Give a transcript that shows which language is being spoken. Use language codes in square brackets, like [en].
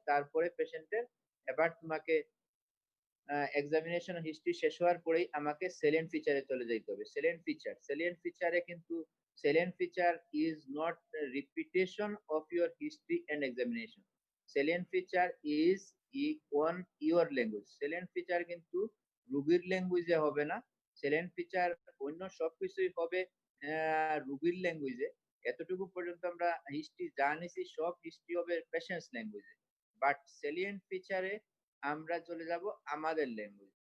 [bn] তারপরে পেশেন্টের এবার তোমাকে এক্সামিনেশন হিস্ট্রি শেষ হওয়ার পরেই আমাকে সেলিয়েন্ট ফিচারে চলে যেতে হবে। সেলিয়েন্ট ফিচারে কিন্তু [en] salient feature is not a repetition of your history and examination. Salient feature is on your language. [bn] Salient feature কিন্তু রোগীর ল্যাঙ্গুয়েজে হবে না, salient feature অন্য সবকিছুই হবে রোগীর ল্যাঙ্গুয়েজে। এতটুকু পর্যন্ত আমরা হিস্ট্রি জানিছি, সব হিস্ট্রি হবে পেশেন্টস ল্যাঙ্গুয়েজে, বাট salient ফিচারে আমরা চলে যাব আমাদের ল্যাঙ্গুয়েজ।